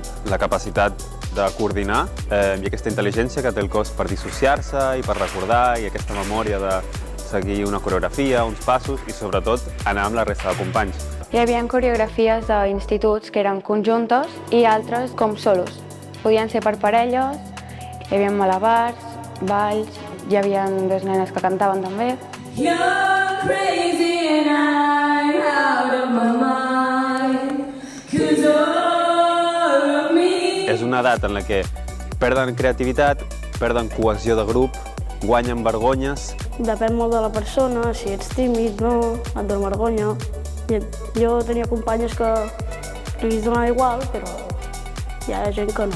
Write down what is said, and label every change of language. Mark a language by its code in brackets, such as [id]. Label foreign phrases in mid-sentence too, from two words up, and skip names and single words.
[ca] La capacitat de coordinar i aquesta intel·ligència que té el cos per dissociar-se i per recordar, i aquesta memòria de seguir una coreografia, uns passos, i sobretot anar amb la resta de companys. Hi havia coreografies d'instituts que eren conjuntes i altres com solos. Podien ser per parelles, hi havia malabars, balls, hi havia dues nenes que cantaven també. [en] You're crazy and I'm out of my mind, 'cause all of me. [ca] És una edat en la que perden creativitat, perden cohesió de grup, guanyen vergonyes. Depèn molt de la persona, si ets tímid, no, et dona vergonya. Jo tenia companyes que li donava igual, però hi ha gent que no.